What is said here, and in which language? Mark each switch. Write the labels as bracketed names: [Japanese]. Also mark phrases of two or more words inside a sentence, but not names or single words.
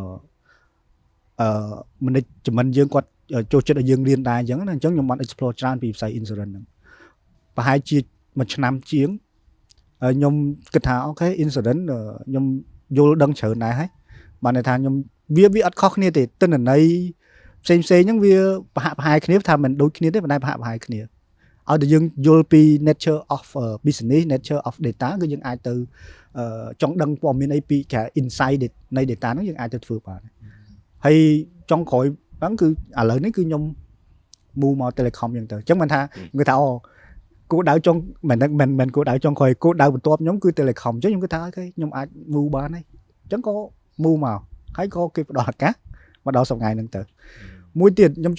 [Khmer] management យើងគាត់ចូលចិត្តឲ្យយើងរៀនដែរអញ្ចឹងណាអញ្ចឹងខ្ញុំបាន explore ច្រើនពីវិស័យ insurance ហ្នឹងប្រហែលជាមួយឆ្នាំជាងខ្ញុំគិតថាអូខេ insurance ខ្ញុំយល់ដឹងច្រើនដែរហើយបានន័យថាខ្ញុំវាអត់ខុសគ្នាទេទិន្នន័យផ្សេងហ្នឹងវាប្រហែលគ្នាថាមិនដូចគ្នាទេប៉ុន្តែប្រហែលគ្នាឲ្យតែយើង យល់ពី [English] nature of business nature of data [Khmer] គឺយើងអាចទៅចង់ដឹងព័ត៌មានអីពីគេ insight នៃ data ហ្នឹងយើងអាចទៅធ្វើបានហើយចុងក្រោយហ្នឹងគឺឥឡូវនេះគឺខ្ញុំ move មក telecom អញ្ចឹងទៅអញ្ចឹងមិនថាគេថាគោលដៅចុង មិនគោលដៅចុងក្រោយគោលដៅបន្ទាប់ខ្ញុំគឺ telecom អញ្ចឹងខ្ញុំគិតថាអូខេខ្ញុំអាច move បានហើយអញ្ចឹងក៏ move មកហើយក៏គេផ្ដល់ឱកាសមកដល់សប្តាហ៍ហ្នឹងទៅមួយទៀតខ្ញុំ